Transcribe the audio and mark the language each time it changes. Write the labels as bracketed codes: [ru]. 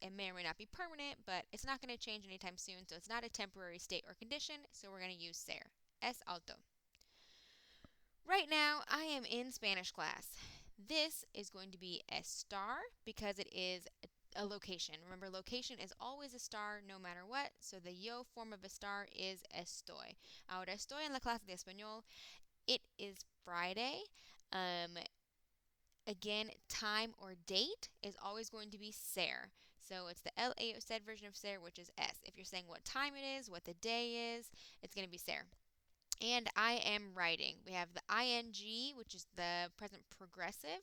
[en] It may or may not be permanent, but it's not going to change anytime soon, so it's not a temporary state or condition, so we're going to use ser. [es] Es alto. [en] Right now, I am in Spanish class. This is going to be estar because it is a location. Remember, location is always estar no matter what, so the yo form of estar is estoy. [es] Ahora estoy en la clase de español. [en] It is Friday. Again, time or date is always going to be ser. So it's the LA said version of ser, which is S. If you're saying what time it is, what the day is, it's going to be ser. And I am writing. We have the ing, which is the present progressive.